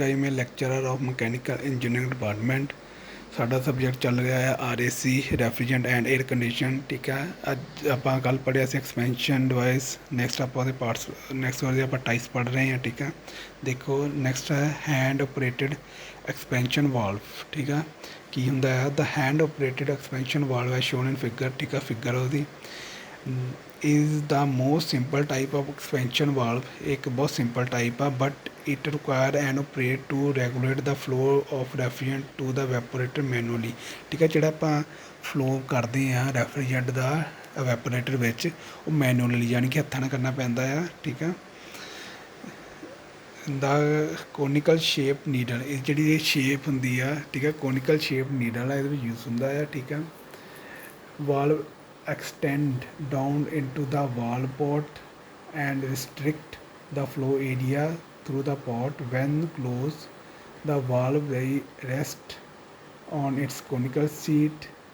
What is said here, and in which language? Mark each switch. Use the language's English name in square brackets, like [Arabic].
[English] I am a lecturer of Mechanical Engineering Department. [Punjabi] ਸਾਡਾ subject ਚੱਲ ਰਿਹਾ ਹੈ RAC ਰੈਫਰੀਜਰੈਂਟ ਐਂਡ 에ਅਰ ਕੰਡੀਸ਼ਨ। ਠੀਕ ਹੈ, ਅੱਜ ਆਪਾਂ ਕੱਲ੍ਹ ਪੜ੍ਹਿਆ ਸੀ ਐਕਸਪੈਂਸ਼ਨ ਡਿਵਾਈਸ। ਨੈਕਸਟ ਆਪਾਂ ਉਹਦੇ ਪਾਰਟਸ ਨੈਕਸਟ ਉਹਦੇ ਆਪਾਂ ਟਾਈਪਸ ਪੜ੍ਹ ਰਹੇ ਹਾਂ। ਠੀਕ ਹੈ, ਦੇਖੋ ਨੈਕਸਟ ਹੈ ਹੈਂਡ ਆਪਰੇਟਡ ਐਕਸਪੈਂਸ਼ਨ ਵਾਲਵ। ਠੀਕ ਹੈ, ਕੀ ਹੁੰਦਾ ਹੈ ਦਾ ਹੈਂਡ ਆਪਰੇਟਡ ਐਕਸਪੈਂਸ਼ਨ ਵਾਲਵ ਹੈ ਸ਼ੋਨ ਇਨ ਫਿਗਰ। ਠੀਕ ਹੈ, ਫਿਗਰ ਉਹਦੀ [English] is the most simple type of expansion valve। [Hindi] एक बहुत सिंपल टाइप है [English] but it require an operator to regulate the flow of refrigerant to the evaporator manually। [Hindi] ठीक है, [Punjabi] ਜਿਹੜਾ ਆਪਾਂ ਫਲੋ ਕਰਦੇ ਹਾਂ ਰੈਫਰੀਜਰੈਂਟ ਦਾ evaporator ਵਿੱਚ ਉਹ ਮੈਨੂਅਲੀ ਯਾਨੀ ਕਿ ਹੱਥਾਂ ਨਾਲ ਕਰਨਾ ਪੈਂਦਾ ਆ। ਠੀਕ ਹੈ, ਦਾ ਕੋਨੀਕਲ ਸ਼ੇਪ ਨੀਡਲ ਇਹ ਜਿਹੜੀ ਇਹ ਸ਼ੇਪ ਹੁੰਦੀ ਆ। ਠੀਕ ਹੈ, ਕੋਨੀਕਲ ਸ਼ੇਪ ਨੀਡਲ ਆ ਇਹਦੇ ਵਿੱਚ ਯੂਜ਼ ਹੁੰਦਾ ਆ। ਠੀਕ ਹੈ, [English] valve extend down into the valve port and restrict the flow area through the port. When closed, the valve rests on its conical seat.